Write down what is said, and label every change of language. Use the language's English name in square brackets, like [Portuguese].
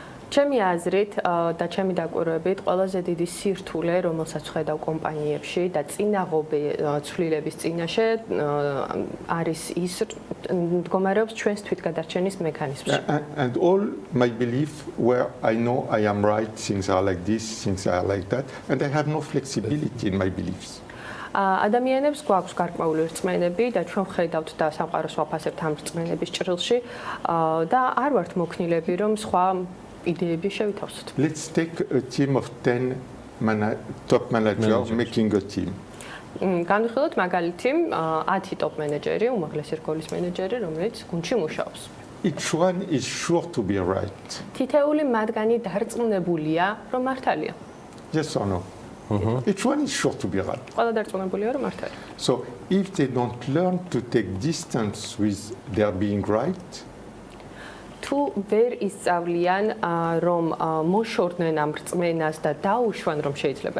[Georgian] ჩემი აზრით და ჩემი დაკვირვებით ყველაზე დიდი სირთულე, რომელსაც ხედავ კომპანიებში და წინაღობი ცვლილების წინაშე არის ის მდგომარეობს ჩვენს თვითგადარჩენის მექანიზმში. [English] And all my belief where I know I am right, things are like this, things are like that, and I have no flexibility in my beliefs. [Georgian] ადამიანებს გვაქვს გარკვეული რწმენები და ჩვენ ხედავთ და სამყაროს ვაფასებთ ამ რწმენების ჭრილში და არ ვართ მოქნილები, რომ სხვა იდეები შევითავსოთ. [English] Let's take a team of 10 top managers making a team. [Georgian] განვიხილოთ მაგალითი 10 top მენეჯერი, უმაღლესი რგოლის მენეჯერი, რომელიც გუნდში მუშაობს. [English] Each one is sure to be right. [Georgian] თითეული მათგანი დარწმუნებულია, რომ მართალია. [English] Yes or no? Each one is sure to be right. [Georgian] ყველა დარწმუნებულია, რომ მართალია. [English] So if they don't learn to take distance with their being right, [Georgian] თუ ვერ ისწავლიან რომ მოშორდნენ ამ რწმენას და დაუშვან რომ შეიძლება